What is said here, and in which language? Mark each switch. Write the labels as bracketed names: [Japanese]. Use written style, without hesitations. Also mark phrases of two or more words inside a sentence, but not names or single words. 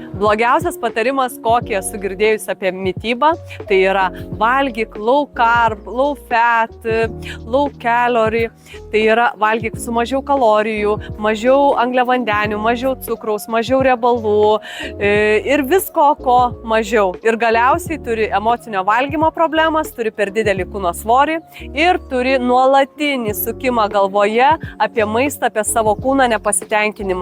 [Lithuanian] Blogiausias patarimas, kokį esu girdėjus apie mitybą, tai yra valgyk [English] low carb, low fat, low calorie, [Lithuanian] tai yra valgyk su mažiau kalorijų, mažiau angliavandenių, mažiau cukraus, mažiau riebalų ir visko, ko mažiau. Ir galiausiai turi emocinio valgymo problemas, turi per didelį kūno svorį ir turi nuolatinį sukimą galvoje apie maistą, apie savo kūną, nepasitenkinimą.